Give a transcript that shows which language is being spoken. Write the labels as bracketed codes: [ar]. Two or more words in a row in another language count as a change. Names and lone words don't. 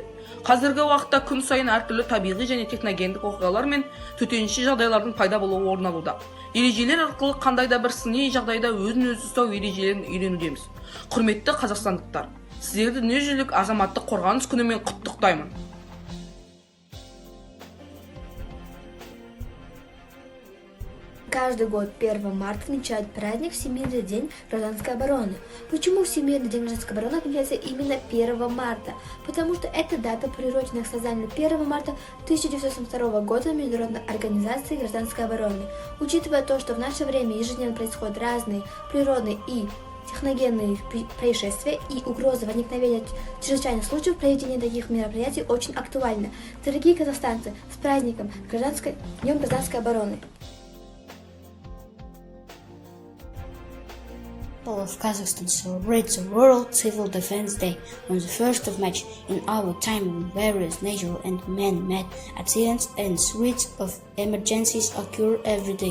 [kk] Қазіргі уақытта күн сайын әртүрлі табиғи және техногендік оқиғалар мен төтенше жағдайлардың пайда болуы орын алуда. Ережелер арқылы қандай да бір сыни жағдайда өзін-өзі ұстау ережелерін үйренудеміз. Құрметті қазақстандықтар, сіздерді дүниежүзілік азаматтық қорғаныс күнімен құттықтаймын. [ru] Каждый год 1 марта отмечают праздник Всемирный день гражданской обороны. Почему Всемирный день гражданской обороны отмечается именно 1 марта? Потому что эта дата приурочена к созданию 1 марта 1972 года Международной организации гражданской обороны. Учитывая то, что в наше время ежедневно происходят разные природные и техногенные происшествия и угроза возникновения чрезвычайных случаев, проведение таких мероприятий очень актуально. Дорогие казахстанцы, с праздником Днем гражданской обороны! [en] People of Kazakhstan celebrate the World Civil Defense Day on the 1st of March. In our time when various natural and man-made accidents and threats of emergencies occur every day.